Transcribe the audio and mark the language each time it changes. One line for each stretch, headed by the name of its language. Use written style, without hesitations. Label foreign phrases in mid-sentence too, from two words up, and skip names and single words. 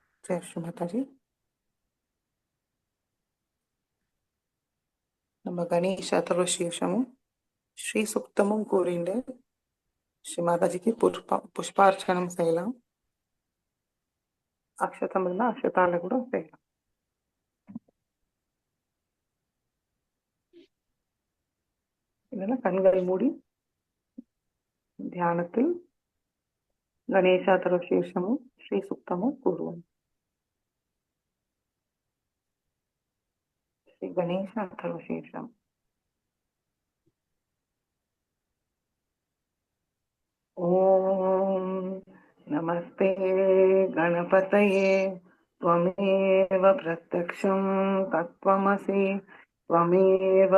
Hindi: जय श्री माताजी.
Tamil: நம்ம கணேஷ அதர்வசீர்ஷமும் ஸ்ரீ சுக்தமும் கூறிண்டு ஸ்ரீ மாதாஜிக்கு புஷ்பார்ச்சனம் செய்யலாம். அக்ஷதம் இருந்தா அக்ஷதால கூட செய்யலாம். இதெல்லாம் கண்களை மூடி தியானத்தில் கணேச அதர்வசீர்ஷமும் ஸ்ரீ சுக்தமும் கூறுவோம்.
Sanskrit: श्री गणेश अथर्वशीर्षम्. ॐ नमस्ते गणपतये त्वमेव प्रत्यक्षं तत्त्वमसि त्वमेव